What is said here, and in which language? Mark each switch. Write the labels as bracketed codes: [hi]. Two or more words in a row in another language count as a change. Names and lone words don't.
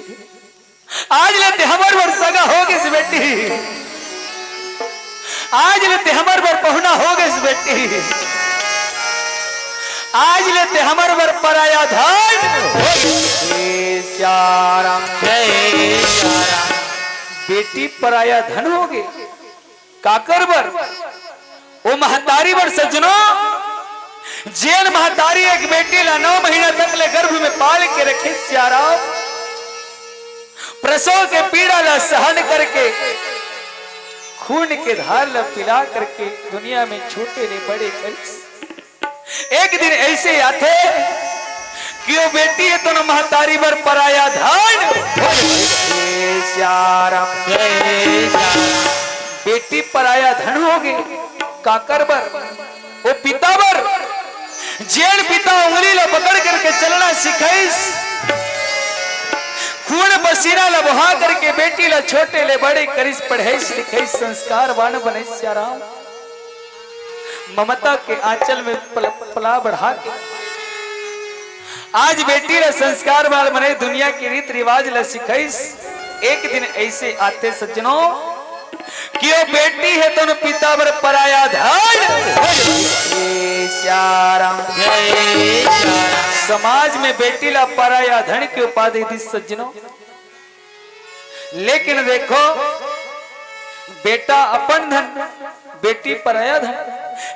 [hne] आज लेते हमर पर सगा होगे से बेटी, आज लेते हमर पर पहुना होगे से बेटी, आज लेते हमर पर पराया धन श्याराम जय श्याराम। बेटी पराया धन होगे काकर बर वो महतारी बर सजनों, जेल महतारी एक बेटी ला 9 महीना तक ले गर्भ में पाल के रखे श्याराम, प्रसव के पीड़ा ला सहन करके खून के धार ला पिला करके दुनिया में छोटे ने बड़े कर। एक दिन ऐसे आते कि वो बेटी है तो न महतारी बर पराया धन श्याराम जय श्याराम। बेटी पराया धन होगे काकर बर वो पिता बर, जेल पिता उंगली ला पकड़ करके चलना सिखाइस, खून पसीना ला बहा करके बेटी ला छोटे ले बड़े करिस पढ़ाइस लिखाइस संस्कार वान बने श्याराम। ममता के आंचल में पला बढ़ा के आज बेटी ला संस्कार वाल बने दुनिया के रीत रिवाज ला सिखाइस। एक दिन ऐसे आते सज्जनों कि वो बेटी है तो न पिता बर पराया धन श्याराम जय श्याराम। समाज में बेटी ला पराया धन की उपाधि दी सज्जनों, लेकिन देखो बेटा अपन धन बेटी पराया धन।